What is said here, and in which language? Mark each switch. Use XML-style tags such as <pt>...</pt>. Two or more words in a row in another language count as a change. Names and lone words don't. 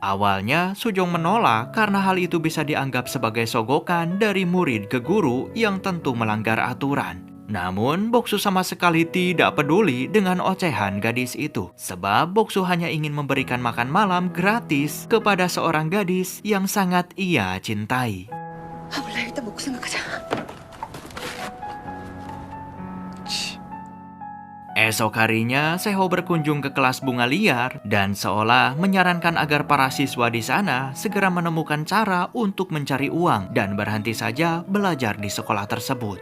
<id>Awalnya, Sujong menolak karena hal itu bisa dianggap sebagai sogokan dari murid ke guru yang tentu melanggar aturan. Namun, Boksu sama sekali tidak peduli dengan ocehan gadis itu. Sebab Boksu hanya ingin memberikan makan malam gratis kepada seorang gadis yang sangat ia cintai.</id> <ko>몰라, 일단 먹고 생각하자.</ko> <id>Esok harinya, Seho berkunjung ke kelas bunga liar dan seolah menyarankan agar para siswa di sana segera menemukan cara untuk mencari uang dan berhenti saja belajar di sekolah tersebut.</id>